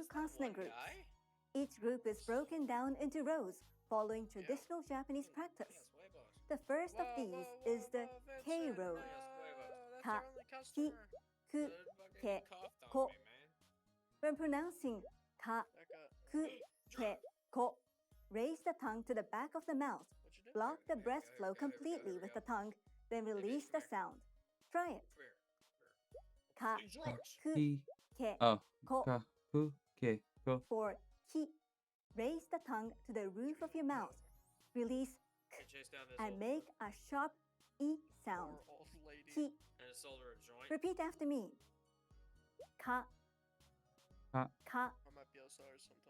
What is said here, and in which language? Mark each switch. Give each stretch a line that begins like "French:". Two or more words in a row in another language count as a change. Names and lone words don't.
English: just that consonant one groups. guy? Each group is broken down into rows, following traditional Japanese practice. Yes, huevos. The first of these is the K road. That's
Japanese: Ka,
English: our only
Japanese: ki,
English: customer.
Japanese: ku,
English: Good fucking
Japanese: ke,
English: coughed on
Japanese: ko.
English: me, man. When pronouncing ka, Becca,
Japanese: ku, ke, ko,
English: raise the tongue to the back of the mouth. what you do? Block the Here we breath go, here flow we go, here we go, completely here we with go. the tongue, then Maybe, release the come here. sound. Try it. Come here.
Japanese: Ka,
English: Drugs.
Japanese: ku, Ki, ke,
English: Oh.
Japanese: ko. Ka, ku, ke, ko.
English: For ki, raise the tongue to the roof of your mouth. Release k Hey, chase down this and old make a sharp e sound. Poor old lady.
Japanese: Ki.
English: and sold her a joint. Repeat after me.
Japanese: Ka. Ka. Ka.
English: I might be outside or something.